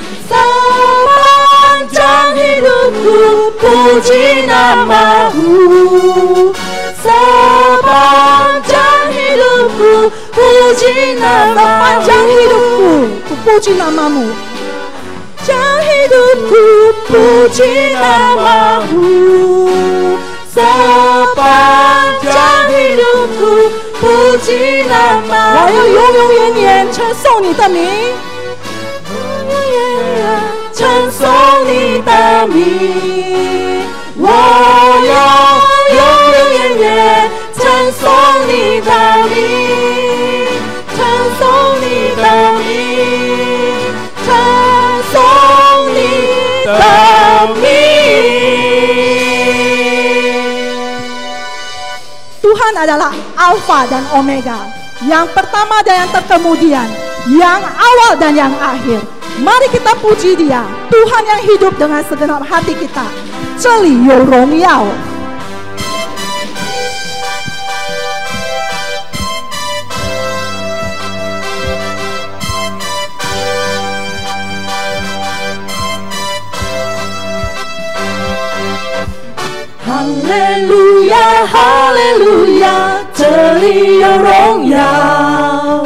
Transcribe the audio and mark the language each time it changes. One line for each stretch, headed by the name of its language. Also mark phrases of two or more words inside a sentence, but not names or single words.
Indonesian: Sepanjang hidupku puji namamu, sepanjang hidupku puji namamu. Sepanjang hidupku, ku puji namamu. Sepanjang hidupku puji namamu, sepanjang hidupku puji namamu.
Chinese: 我要永永远远称颂你的名。称颂你的名，我要永永远远称颂你的名，称颂你的名，称颂你的名。
Indonesian: Tuhan adalah Alfa dan Omega, yang pertama dan yang terkemudian, yang awal dan yang akhir. Mari kita puji Dia, Tuhan yang hidup dengan segenap hati kita.
Chinese: 这里有荣耀。哈利路亚，哈利路亚，这里有荣耀。